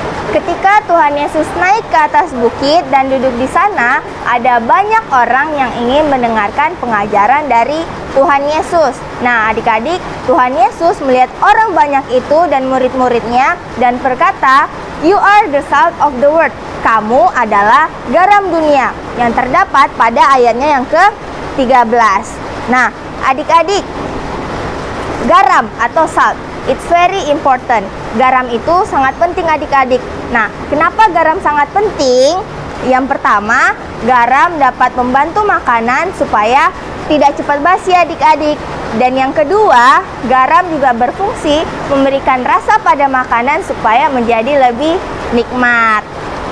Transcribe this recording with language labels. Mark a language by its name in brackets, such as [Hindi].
[Indonesian] Ketika Tuhan Yesus naik ke atas bukit dan duduk di sana, ada banyak orang yang ingin mendengarkan pengajaran dari Tuhan Yesus. Nah, adik-adik, Tuhan Yesus melihat orang banyak itu dan murid-muridnya dan berkata, [English] "You are the salt of the world." [Indonesian] Kamu adalah garam dunia, yang terdapat pada ayatnya yang ke-13. Nah, adik-adik, garam atau salt, [English] it's very important. [Indonesian] Garam itu sangat penting adik-adik. Nah, kenapa garam sangat penting? Yang pertama, garam dapat membantu makanan supaya tidak cepat basi adik-adik. Dan yang kedua, garam juga berfungsi memberikan rasa pada makanan supaya menjadi lebih nikmat.